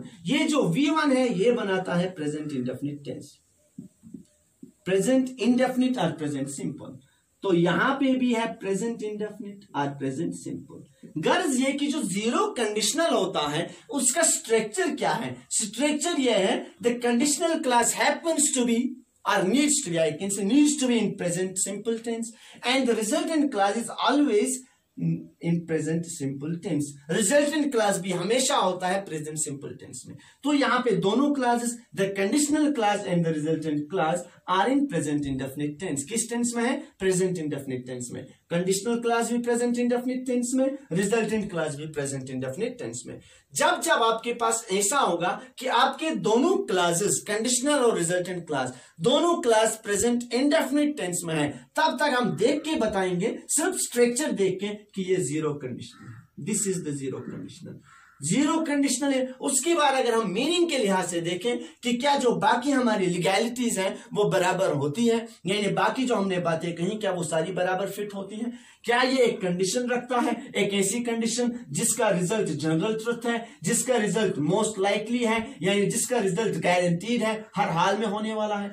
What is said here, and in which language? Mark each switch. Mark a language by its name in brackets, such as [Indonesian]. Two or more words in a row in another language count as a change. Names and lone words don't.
[Hindi] ये जो V1 है ये बनाता है [English] present indefinite tense, present indefinite [Hindi] और [English] present simple. [Hindi] तो यहां पे भी है [English] present indefinite [Hindi] और [English] present simple. [Hindi] गर्ज ये कि जो जीरो कंडीशनल होता है उसका स्ट्रक्चर क्या है, स्ट्रक्चर ये है [English] the conditional class happens to be or needs to be, I can say needs to be in present simple tense, and the resultant class is always in present simple tense। resultant class [Hindi] भी हमेशा होता है [English] present simple tense [Hindi] में। तो यहाँ पे दोनों [English] classes, the conditional class and the resultant class are in present indefinite tense। [Hindi] किस tense में है, [English] present indefinite tense [Hindi] में। [English] conditional class [Hindi] भी [English] present indefinite tense [Hindi] में, [English] resultant class [Hindi] भी [English] present indefinite tense [Hindi] में। जब जब आपके पास ऐसा होगा कि आपके दोनों [English] classes conditional [Hindi] और [English] resultant class [Hindi] दोनों क्लास [English] present indefinite tense [Hindi] में है, तब तक हम देख के बताएंगे, सिर्फ स्ट्रक्चर देख के, कि ये [English] zero conditional [Hindi] है। [English] this is the zero conditional, zero conditional [Hindi] है। उसके बाद अगर हम मीनिंग के लिहाज से देखें कि क्या जो बाकी हमारी लीगैलिटीज हैं वो बराबर होती है, यानी बाकी जो हमने बातें कही क्या वो सारी बराबर फिट होती हैं, क्या ये एक कंडीशन रखता है, एक ऐसी कंडीशन जिसका रिजल्ट [English] general truth [Hindi] है, जिसका रिजल्ट [English] most likely [Hindi] है, यानी जिसका [English] result guaranteed [Hindi] है, हर हाल में होने वाला है।